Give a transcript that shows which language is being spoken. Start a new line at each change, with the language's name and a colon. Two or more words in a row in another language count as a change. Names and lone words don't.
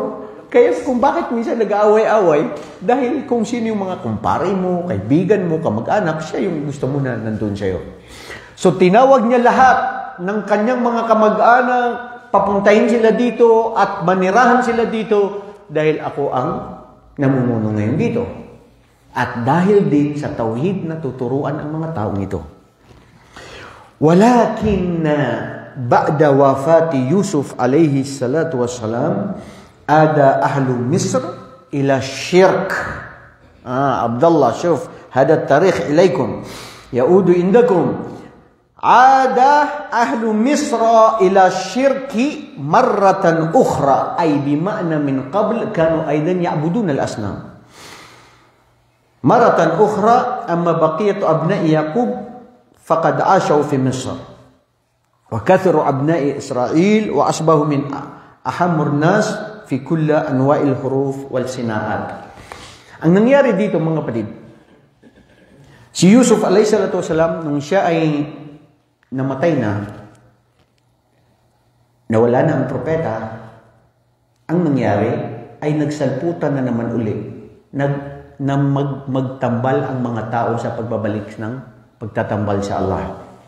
Filipino: Kaya kung bakit minsan nag-aaway-away, dahil kung sino yung mga kumpare mo, kaibigan mo, kamag-anak, siya yung gusto mo na nandun sa'yo. So tinawag niya lahat ng kanyang mga kamag-anak, papuntahin sila dito at manirahan sila dito dahil ako ang namumuno ngayon dito. At dahil din sa tauhid na tuturuan ang mga taong ito.
Arabic: ولكن بعد وفاة يوسف عليه الصلاة والسلام عاد أهل مصر إلى الشرك. عبد الله شوف هذا تاريخ إليكم. يعود عندكم. عاد أهل مصر إلى الشرك مرة أخرى. أي بمعنى من قبل كانوا أيضا يعبدون الأصنام. مرة أخرى أما بقية أبناء يعقوب فقد عاشوا في مصر وكثر أبناء إسرائيل وأصبحوا من أهم الناس في كل أنواع الحرف والصناعات.
Filipino: Ang nangyari dito mga kapatid, si Yusuf
Arabic: عليه الصلاة والسلام
Filipino: nung siya ay namatay na, nawala na ang propeta, ang nangyari ay nagsalputan na naman uli magtambal ang mga tao sa pagbabalik ng pagtatambal sa Allah.